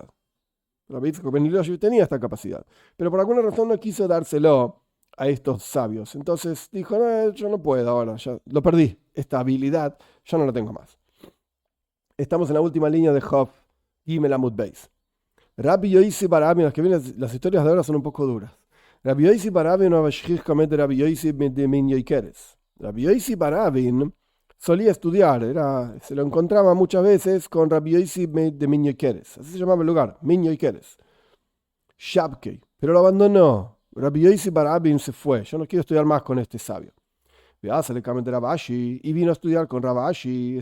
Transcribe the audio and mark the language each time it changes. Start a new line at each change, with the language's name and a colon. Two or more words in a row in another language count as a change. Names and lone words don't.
Spanish: Rabbi Yitzchak ben Elioshiv tenía esta capacidad, pero por alguna razón no quiso dárselo a estos sabios. Entonces dijo, no, yo no puedo ahora, ya lo perdí, esta habilidad ya no la tengo más. Estamos en la última línea de Job,
Hebrew: גימל עמוד בית.
Spanish: Rabbi Yoisi Barabi, las historias de ahora son un poco duras. Rabbi Yoisi Barabi no de Rabbi Yoisi de Minyoikeres. Rabbi Yoisi Barabin solía estudiar, se lo encontraba muchas veces con Rabbi Yoisi de Minyoikeres. Así se llamaba el lugar, Minyoikeres. Shabkei, pero lo abandonó. Rabbi Yoisi Barabin se fue. Yo no quiero estudiar más con este sabio. Y vino a estudiar con Rabashi.